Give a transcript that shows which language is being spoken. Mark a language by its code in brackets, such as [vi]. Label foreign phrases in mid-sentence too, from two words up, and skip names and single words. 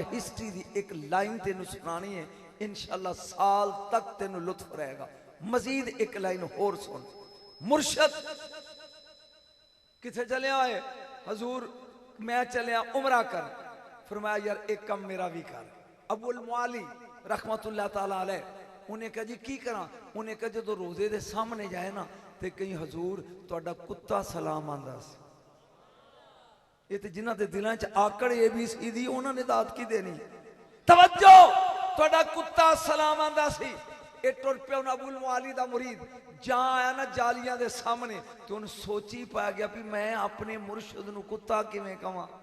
[pa] ہسٹری دی ایک لائن تینوں سنانی ہے، انشاءاللہ سال تک تینوں لطف رہے گا. مزید ایک لائن ہور سن۔ مرشد کتھے چلے آئے? حضور میں چلیا عمرہ کر. فرمایا یار ایک کم میرا بھی کر. [ar] أبو المعالي رحمة الله تعالى عليه, [pa] انہیں کہا جی کی کراں? انہیں کہا جو روضے دے سامنے جائے نا تے کہیں حضور تہاڈا کتا سلام آندا سی. یہ تو جنہاں دے دلاں چ آکڑ ABC دی انہوں نے دات کی دینی. توجہ، تہاڈا کتا سلام آندا سی. یہ ٹر پیا ابو المعالی دا مرید، جہاں آیا نا جالیاں دے سامنے تو اُن سوچی پا گیا بھی میں اپنے مرشد نوں کتا کیویں کہاں.